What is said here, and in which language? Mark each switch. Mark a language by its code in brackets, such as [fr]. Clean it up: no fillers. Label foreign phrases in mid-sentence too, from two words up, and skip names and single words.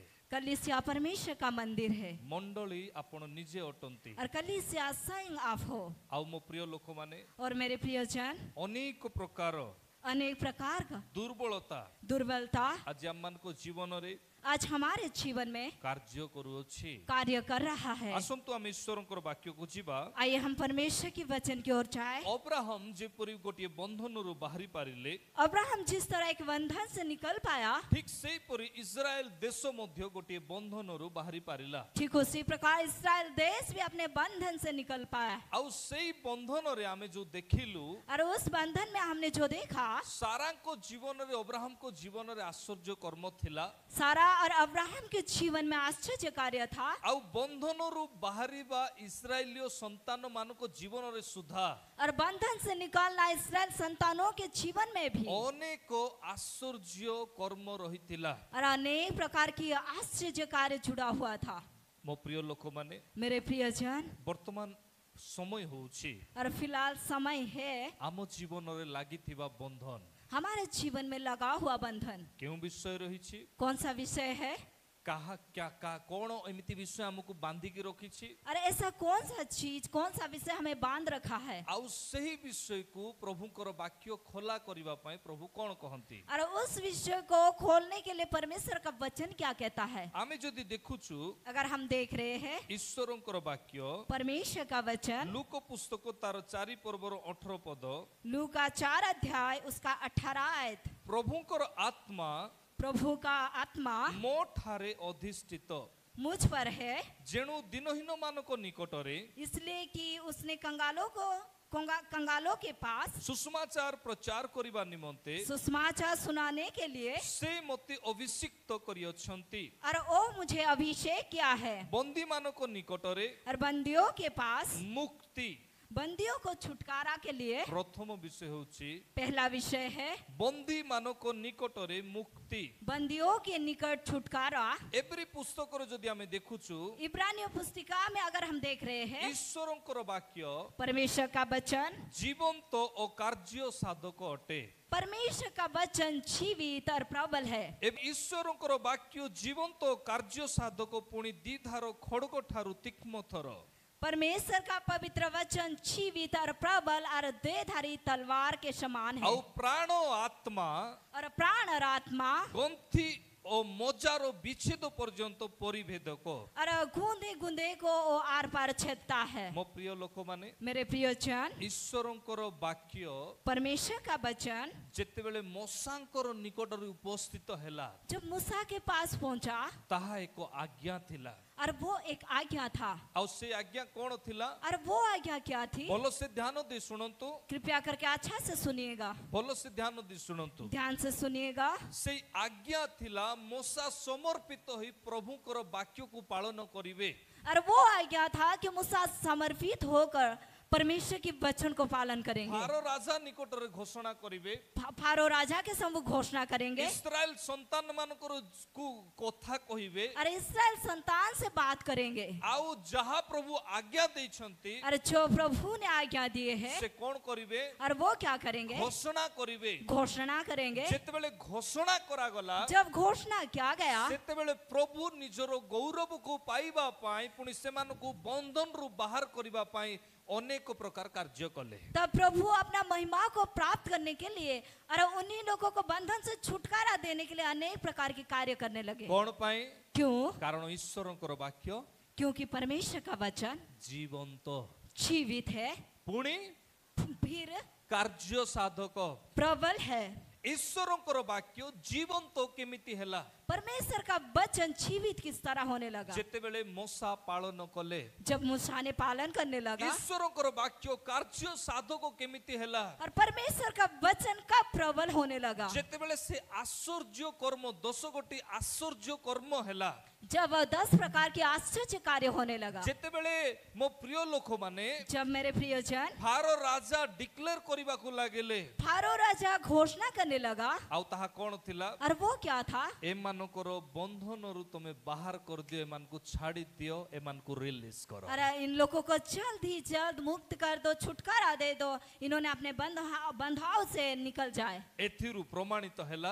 [hi] कलीसिया परमेश्वर का मंदिर है [or] ମଣ୍ଡଳୀ ଆପଣ ନିଜେ ଅଟନ୍ତି [hi] और कलीसिया स्वयं आप हो [or] ଆ ମୋ ପ୍ରିୟ ଲୋକ ମାନେ [hi] और मेरे प्रियजन [or] ଅନେକ ପ୍ରକାର [hi] अनेक प्रकार का [or] ଦୁର୍ବଳତା [hi] दुर्बलता आज हम को जीवन रे आज हमारे जीवन में [or] କାର୍ଯ୍ୟ କରୁଅଛି। [hi] कार्य कर रहा है। [or] ଆସନ୍ତୁ ଆମେ ଈଶ୍ୱରଙ୍କର ବାକ୍ୟକୁ ଯିବା। [hi] आइए हम परमेश्वर की वचन की ओर जाए। [or] ଅବ୍ରାହମ ଯେପରି ଗୋଟିଏ ବନ୍ଧନରୁ ବାହାରି ପାରିଲେ, [hi] अब्राहम जिस तरह एक बंधन से निकल पाया, [or] ଠିକ ସେହିପରି ଇସ୍ରାଏଲ ଦେଶ ମଧ୍ୟ ଗୋଟିଏ ବନ୍ଧନରୁ ବାହାରି ପାରିଲା। [hi] ठीक उसी प्रकार इस्राएल देश भी अपने बंधन से निकल पाया। [or] ଆଉ ସେଇ ବନ୍ଧନରେ ଆମେ ଯୋଉ ଦେଖିଲୁ, [hi] और उस बंधन में हमने जो देखा, [or] ସାରାଙ୍କ ଜୀବନରେ ଅବ୍ରାହମଙ୍କ ଜୀବନରେ ଆଶ୍ଚର୍ଯ୍ୟ କର୍ମ ଥିଲା। [hi] सारा और अब्राहम के जीवन में आश्चर्य कार्य था। [or] ଆଉ ବନ୍ଧନରୁ ବାହାରିବା ଇସ୍ରାଏଲୀୟ ସନ୍ତାନ ମାନଙ୍କ ଜୀବନରେ ସୁଦ୍ଧା [hi] और बंधन से निकालना इस्राएल संतानों के जीवन में भी [or] ଅନେକ ଆଶ୍ଚର୍ଯ୍ୟ କର୍ମ ରହିଥିଲା। [hi] और अनेक प्रकार की आश्चर्य कार्य जुड़ा हुआ था। [or] ମୋ ପ୍ରିୟ ଲୋକମାନେ, [hi] मेरे प्रियजन, [or] ବର୍ତ୍ତମାନ ସମୟ ହଉଛି [hi] और फिलहाल समय है [or] ଆମ ଜୀବନରେ ଲାଗିଥିବା ବନ୍ଧନ [hi] हमारे जीवन में लगा हुआ बंधन। [or] କେଉଁ ବିଷୟ ରହିଛି, [hi] कौन सा विषय है? [or] କାହା କଣ ଏମିତି ବିଷୟ ଆମକୁ ବାନ୍ଧିକି ରଖିଛି, [hi] अरे ऐसा कौन सा चीज, कौन सा विषय हमें बांध रखा है? [or] ଆଉ ସେହି ବିଷୟକୁ ପ୍ରଭୁଙ୍କର ବାକ୍ୟ ଖୋଲା କରିବା ପାଇଁ ପ୍ରଭୁ କଣ କହନ୍ତି? [hi] और उस विषय को खोलने के लिए परमेश्वर का वचन क्या कहता है? [or] ଆମେ ଯଦି ଦେଖୁଛୁ [hi] अगर हम देख रहे हैं [or] ଈଶ୍ୱରଙ୍କର ବାକ୍ୟ [hi] परमेश्वर का वचन, [or] ଲୁକ ପୁସ୍ତକ ତାର 4 ପର୍ବର 18 ପଦ, [hi] लू का 4 अध्याय उसका 18 आयत, [or] ପ୍ରଭୁଙ୍କର ଆତ୍ମା [hi] प्रभु का आत्मा [or] ମୋ ଠାରେ ଅଧିଷ୍ଠିତ, [hi] मुझ पर है, [or] ଯେଣୁ ଦିନହୀନ ମାନଙ୍କ ନିକଟରେ [hi] इसलिए कि उसने कंगालों के पास [or] ସୁସମାଚାର ପ୍ରଚାର କରିବା ନିମନ୍ତେ [hi] सुसमाचार सुनाने के लिए, [or] ସେ ମୋତେ ଅଭିଷିକ୍ତ କରିଅଛନ୍ତି। [hi] और ओ मुझे अभिषेक किया है, [or] ବନ୍ଦୀ ମାନଙ୍କ ନିକଟରେ [hi] और बंदियों के पास, [or] ମୁକ୍ତି। [hi] बंदियों को छुटकारा के लिए। [or] ପ୍ରଥମ ବିଷୟ ହେଉଛି [hi] पहला विषय है [or] ବନ୍ଦୀ ମାନଙ୍କ ନିକଟରେ ମୁକ୍ତି। [hi] बंदियों के निकट छुटकारा। [or] ଏପରି ପୁସ୍ତକରେ ଯଦି ଆମେ ଦେଖୁଛୁ, [hi] इब्रानियों पुस्तिका में अगर हम देख रहे हैं, [or] ଈଶ୍ୱରଙ୍କର ବାକ୍ୟ [hi] परमेश्वर का वचन, [or] ଜୀବନ୍ତ ଓ କାର୍ଯ୍ୟ ସାଧକ ଅଟେ। [hi] परमेश्वर का वचन जीवित और प्रबल है। [or] ଏବେ ଈଶ୍ୱରଙ୍କର ବାକ୍ୟ ଜୀବନ୍ତ ଓ କାର୍ଯ୍ୟ ସାଧକ, ପୁଣି ଦ୍ୱିଧାର ଖଡଗ ଠାରୁ ତୀକ୍ଷ୍ମତର। [hi] परमेश्वर का पवित्र वचन जीवित और प्रबल और देहधारी तलवार के समान है। [or] ଆଉ ପ୍ରାଣ ଓ ଆତ୍ମା, [hi] और प्राण और आत्मा [or] ଗନ୍ଥି ଓ ମଜାର ବିଚ୍ଛେଦ ପର୍ଯ୍ୟନ୍ତ ପରିଭେଦକ। [hi] और गूंदे गूंदे को वो आर पार छेदता है। [or] ମୋ ପ୍ରିୟ ଲୋକମାନେ, [hi] मेरे प्रियजन, [or] ଈଶ୍ୱରଙ୍କର ବାକ୍ୟ [hi] परमेश्वर का वचन [or] ଯେତେବେଳେ ମଶାଙ୍କର ନିକଟରେ ଉପସ୍ଥିତ ହେଲା, [hi] जब मूसा के पास पहुंचा, [or] ତାହା ଏକ ଆଜ୍ଞା ଥିଲା। [hi] और वो एक आज्ञा था। [or] ଆଉ ସେ ଆଜ୍ଞା କଣ ଥିଲା? [hi] और वो आज्ञा क्या थी? [or] ଭଲ ସେ ଧ୍ୟାନ ଦେଇ ଶୁଣନ୍ତୁ, [hi] कृपया करके अच्छा से सुनिएगा, [or] ଭଲ ସେ ଧ୍ୟାନ ଦେଇ ଶୁଣନ୍ତୁ। [hi] ध्यान से सुनिएगा। [or] ସେଇ ଆଜ୍ଞା ଥିଲା ମଶା ସମର୍ପିତ ହୋଇ ପ୍ରଭୁଙ୍କର ବାକ୍ୟକୁ ପାଳନ କରିବେ। [hi] और वो आज्ञା था कि मूसा समर्पित होकर परमेश्वर की वचन को पालन करेंगे। [or] ଫାରୋ ରାଜା ନିକଟରେ ଘୋଷଣା କରିବେ, [hi] फारो राजा के सम्मुख घोषणा करेंगे, [or] ଇସ୍ରାଏଲ ସନ୍ତାନ ମାନଙ୍କର କଥା କହିବେ, [hi] और इस्राएल संतान से बात करेंगे। [or] ଆଉ ଯାହା ପ୍ରଭୁ ଆଜ୍ଞା ଦେଇଛନ୍ତି [hi] और जो प्रभु ने आज्ञा दिए है, [or] ସେ କଣ କରିବେ? [hi] और वो क्या करेंगे? [or] ଘୋଷଣା କରିବେ। [hi] घोषणा करेंगे। [or] ଯେତେବେଳେ ଘୋଷଣା କରାଗଲା, [hi] जब घोषणा किया गया, [or] ସେତେବେଳେ ପ୍ରଭୁ ନିଜର ଗୌରବକୁ ପାଇବା ପାଇଁ, ପୁଣି ସେମାନଙ୍କୁ ବନ୍ଧନରୁ ବାହାର କରିବା ପାଇଁ ଅନେକ ପ୍ରକାର କାର୍ଯ୍ୟ କଲେ। [hi] तब प्रभु अपना महिमा को प्राप्त करने के लिए और उन्हीं लोगों को बंधन से छुटकारा देने के लिए अनेक प्रकार के कार्य करने लगे। [or] କଣ ପାଇଁ? [hi] क्यों? [or] କାରଣ ଈଶ୍ୱରଙ୍କର ବାକ୍ୟ [hi] क्योंकि परमेश्वर का वचन [or] ଜୀବନ୍ତ, [hi] जीवित है, [or] ପୁଣି [hi] फिर [or] କାର୍ଯ୍ୟ ସାଧକ। [hi] प्रबल है। [or] ଈଶ୍ୱରଙ୍କର ବାକ୍ୟ ଜୀବନ୍ତ କେମିତି ହେଲା? [hi] परमेश्वर का वचन जीवित किस तरह होने लगा? [or] ଯେତେବେଳେ ମଶା ପାଳନ କଲେ, [hi] जब मूसा ने पालन करने लगा। [or] ଈଶ୍ୱରଙ୍କର ବାକ୍ୟ କାର୍ଯ୍ୟ ସାଧକ କେମିତି ହେଲା? [hi] और परमेश्वर का वचन कब प्रबल होने लगा? [or] ଯେତେବେଳେ ସେ ଆଶ୍ଚର୍ଯ୍ୟ କର୍ମ, 10 ଗୋଟି ଆଶ୍ଚର୍ଯ୍ୟ କର୍ମ ହେଲା, [hi] जब 10 प्रकार के आश्चर्य कार्य होने लगा। [or] ଯେତେବେଳେ ମୋ ପ୍ରିୟ ଲୋକମାନେ [hi] जब मेरे प्रियजन [or] ଫାରୋ ରାଜା ଡିକ୍ଲେୟାର କରିବାକୁ ଲାଗିଲେ, [hi] फारो राजा घोषणा करने लगा, [or] ଆଉ ତାହା କଣ ଥିଲା? [hi] और वो क्या था? [or] ଏମାନଙ୍କର ବନ୍ଧନରୁ ତମେ ବାହାର କରିଦିଅ, ଏମାନଙ୍କୁ ଛାଡି ଦିଅ, ଏମାନଙ୍କୁ ରିଲିଜ କର। [hi] अरे इन लोगों को जल्द ही जल्द मुक्त कर दो, छुटकारा दे दो, इन्होंने अपने बंधाव से निकल जाए। [or] ଏଥିରୁ ପ୍ରମାଣିତ ହେଲା